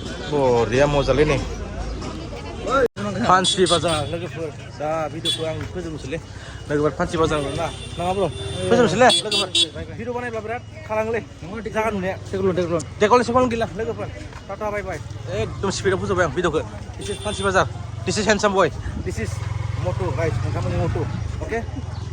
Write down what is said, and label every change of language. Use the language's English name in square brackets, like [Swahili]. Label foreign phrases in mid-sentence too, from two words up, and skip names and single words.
[Bodo] बरिया मजालै नै फान्सि बाजार लोगोफोर दा भिडिअखौ आं फोजोबनोसैलै लोगोफोर फान्सि बाजार ना नङा ब्र फोजोबनोसैलै लोगोफोर भिडिअ बानायब्ला बिराद खालाङोलै जागा नुनाया डेक'रेसन गैला लोगोफोर [English] tata bye bye [Bodo] एकदम स्पिडआव फोजोबबाय आं भिडिअखौ [English] this is Fancy Bazaar this is handsome boy this is Moto guys [Bodo] नोंथांमोननि मट' अके